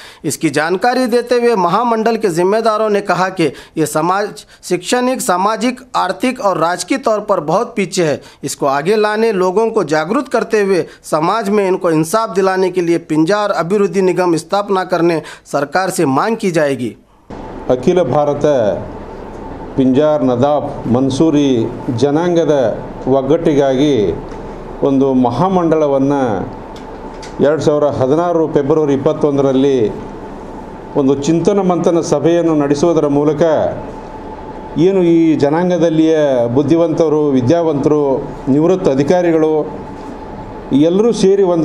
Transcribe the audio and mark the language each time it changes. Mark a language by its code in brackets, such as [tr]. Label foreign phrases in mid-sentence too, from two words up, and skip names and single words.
[hi] इसकी जानकारी देते हुए महामंडल के जिम्मेदारों ने कहा कि ये समाज शैक्षणिक, सामाजिक, आर्थिक और राजकीय तौर पर बहुत पीछे है। इसको आगे लाने, लोगों को जागरूक करते हुए समाज में इनको इंसाफ दिलाने के लिए पिंजार अभिवृद्धि निगम स्थापना करने सरकार से मांग की जाएगी। [kn] अखिल भारत पिंजार नदाब मंसूरी ಜನಾಂಗದ ಒಗ್ಗಟ್ಟಿಗಾಗಿ ಒಂದು ಮಹಾಮಂಡಲವನ್ನು 2016 ಫೆಬ್ರವರಿ 21ರಲ್ಲಿ ಒಂದು ಚಿಂತನ ಮಂಥನ ಸಭೆಯನ್ನು ನಡೆಸುವುದರ ಮೂಲಕ ಏನು ಈ ಜನಾಂಗದಲ್ಲಿಯ ಬುದ್ಧಿವಂತರು, ವಿದ್ಯಾವಂತರು, ನಿವೃತ್ತ ಅಧಿಕಾರಿಗಳು ಎಲ್ಲರೂ ಸೇರಿ ಒಂದು